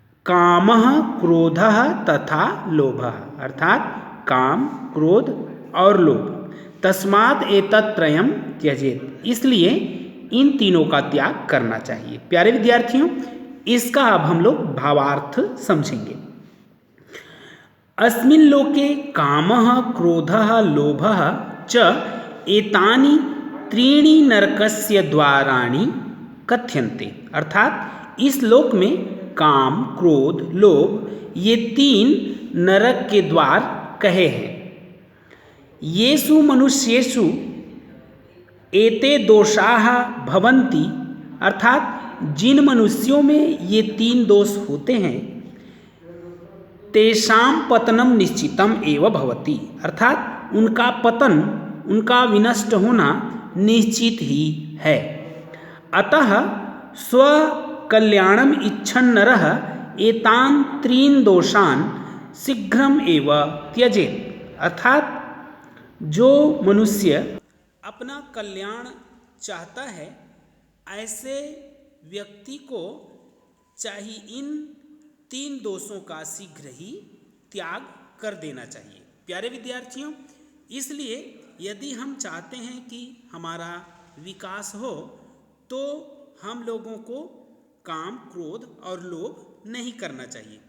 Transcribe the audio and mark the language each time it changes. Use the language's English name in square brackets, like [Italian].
[Sanskrit] कामः क्रोधः तथा लोभः, [Hindi] अर्थात काम, क्रोध और लोभ। [Sanskrit] तस्मात् एतत्त्रयं त्यजेत, [Hindi] इसलिए इन तीनों का त्याग करना चाहिए। प्यारे विद्यार्थियों, इसका अब हम लोग भावार्थ समझेंगे। [Sanskrit] अस्मिन् लोके कामः क्रोधः लोभः च एतानि त्रीणि नरकस्य द्वाराणि कथ्यन्ते। [Hindi] अर्थात इस लोक में काम, क्रोध, लोभ ये 3 नरक के द्वार कहे हैं। [Sanskrit] येषु मनुष्येषु एते दोषाः भवन्ति, [Hindi] अर्थात जिन मनुष्यों में ये 3 दोष होते हैं [Sanskrit] तेषां पतनम निश्चितम एव भवति, [Hindi] अर्थात उनका पतन, उनका विनष्ट होना निश्चित ही है। [Sanskrit] अतः स्वकल्याणम इच्छन् नरः एतान् 3 दोषान् शीघ्रम एव त्यजेत। [Hindi] अर्थात जो मनुष्य अपना कल्याण चाहता है, ऐसे व्यक्ति को चाहिए इन 3 दोषों का शीघ्र ही त्याग कर देना चाहिए। प्यारे विद्यार्थियों, इसलिए यदि हम चाहते हैं कि हमारा विकास हो तो हम लोगों को काम, क्रोध और लोभ नहीं करना चाहिए।